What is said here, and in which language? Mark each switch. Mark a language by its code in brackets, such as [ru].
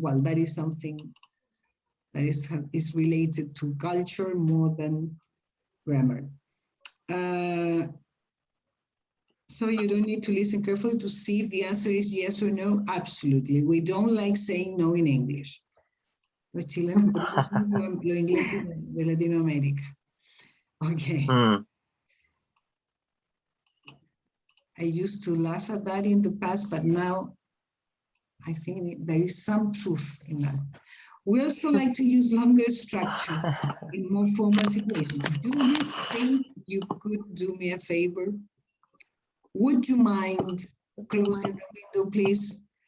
[en] Well, that is something that is related to culture more than grammar. So you don't need to listen carefully to see if the answer is yes or no. Absolutely. We don't like saying no in English. [es] Los chilenos, por eso son los ingleses de Latinoamérica. [en] Okay. I used to laugh at that in the past, but now I think there is some truth in that. We also like to use longer structure in more formal situations. Do you think you could do me a favor? Would you mind closing the window, please?